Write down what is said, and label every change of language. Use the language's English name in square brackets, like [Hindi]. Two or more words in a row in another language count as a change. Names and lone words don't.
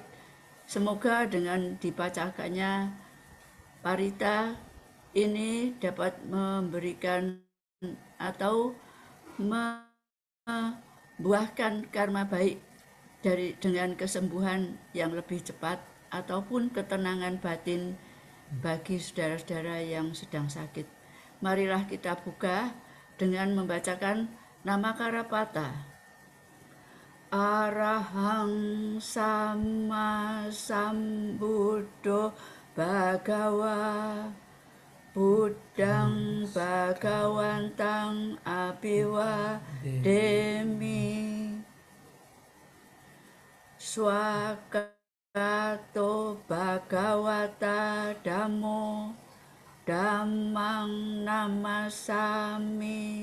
[Indonesian] Semoga dengan dibacakannya parita ini dapat memberikan atau membuahkan karma baik dengan kesembuhan yang lebih cepat ataupun ketenangan batin bagi saudara-saudara yang sedang sakit. Marilah kita buka dengan membacakan nama Karapata. [Pali] Arahang Sama Sambuddho Bhagawa Buddhang Bhagawantang Abhiwademi Swakato Bhagawata Dhammo Dhammang namasami